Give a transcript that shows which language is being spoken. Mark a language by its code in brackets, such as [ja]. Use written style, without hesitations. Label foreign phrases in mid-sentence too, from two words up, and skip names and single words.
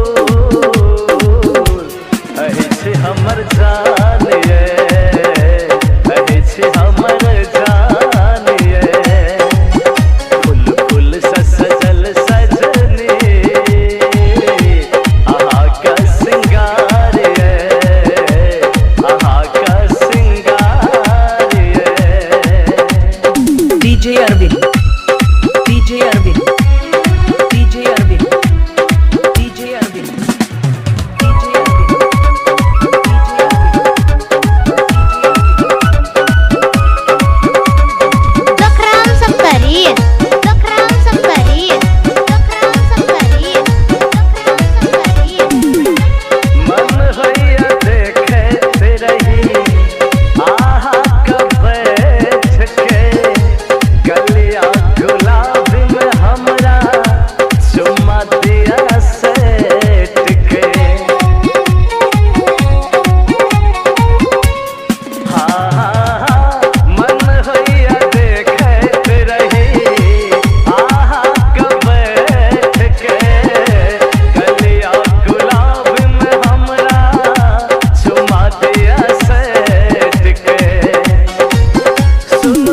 [mai] अहि छै हमर जान ये अहि छै हमर जान ये फूल फूल सजल सजने आहा का सिंगार ये आहा का सिंगार ये DJ Arvind, DJ Arvind, DJ Arvind, DJ Arvind, DJ Arvind, DJ Lakram Sampari, Lakram Sampari, Lakram Sampari, Lakram Sampari. [bho] मन होइया देखे रही आहा का बैठ के गलिया गुलाब में हमरा चुम्मा दिया सेट के हाँ हाँ हाँ मन होइया देखे रही आहा का बैठ के गलिया गुलाब में हमरा चुम्मा दिया सेट के सुन